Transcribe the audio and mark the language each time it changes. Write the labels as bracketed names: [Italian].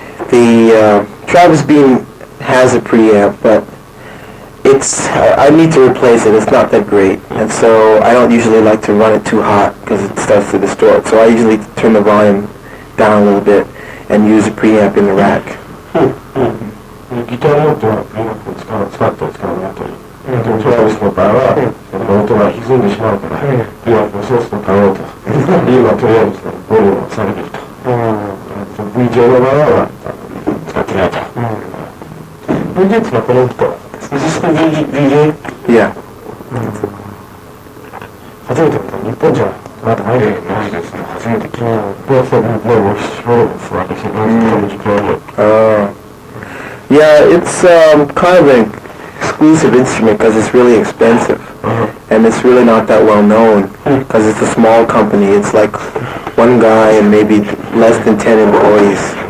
[English] The Travis Beam has a preamp, but I need to replace it. It's not that great, and so I don't usually like to run it too hot because it starts to distort. So I usually turn the volume down a little bit and use a preamp in the rack. [Japanese] ギターによってはプリアンプを使ったり使わなかったり。でもトラビスの場合は、音が歪んでしまうから、プリアンプをソースと買おうと。今とりあえずボリュームを下げてると。VJ の場合は使ってないと。 VJ ってのはこのギターですね。 [English] Is this the VJ? Yeah. [Japanese] 初めて見た。日本じゃまだないですね。ないですね。初めて聞いた。 [English] Well, sure, it's like I said, Yeah, it's kind of an exclusive instrument because it's really expensive, and it's really not that well known because it's a small company. It's like one guy and maybe less than 10 employees.